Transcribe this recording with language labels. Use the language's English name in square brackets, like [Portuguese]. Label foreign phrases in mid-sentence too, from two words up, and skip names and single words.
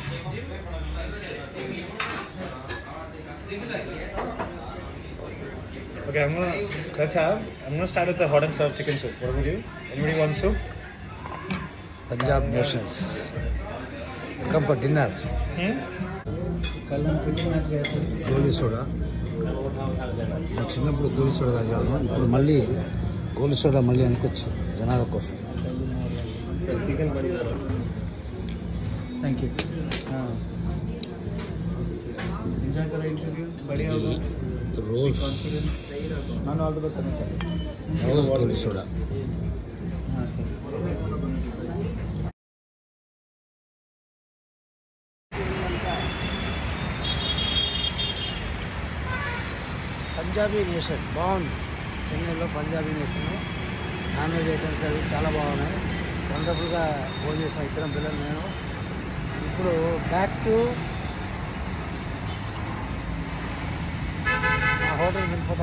[English] Okay, I'm gonna start with the hot and served chicken soup. What do we do? Anybody want soup? Punjab nations come for dinner. [Telugu] గోలీ సోడా. చిన్నప్పుడు గోలీ సోడా తాగాను, ఇప్పుడు మళ్ళీ గోలీ సోడా మళ్ళీ అనుకొచ్చాను జనాల కోసం. [English] thank you. [Hindi] हाँ एंजॉय करो इंटरव्यू. बढ़िया होगा. रोज [English] Confidence. Non all the best. [Hindi] रोज थोड़ी सोडा. हाँ ठीक. [Telugu] పంజాబీ నేషన్ బాగుంది. చెన్నైలో పంజాబీ నేషన్ నాన్ వెజ్ ఐటమ్స్ అవి చాలా బాగున్నాయి. వండర్ఫుల్గా భోజనం చేసిన ఇద్దరం పిల్లలు నేను. ఇప్పుడు [English] back to [Telugu] ఆ హోటల్కి వెళ్ళిపోతాం.